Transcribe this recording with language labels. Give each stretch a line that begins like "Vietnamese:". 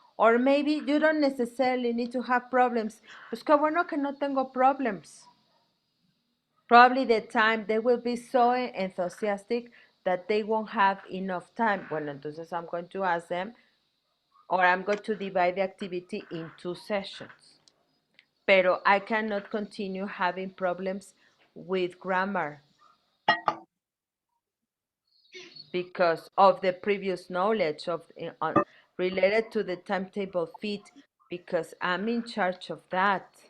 English: Or maybe you don't necessarily need to have problems.
Spanish: Pues qué bueno que no tengo problems.
English: Probably the time they will be so enthusiastic that they won't have enough time.
Spanish: Bueno, entonces
English: I'm going to ask them, or I'm going to divide the activity in 2 sessions. Pero I cannot continue having problems with grammar because of the previous knowledge of related to the timetable fit, because I'm in charge of that.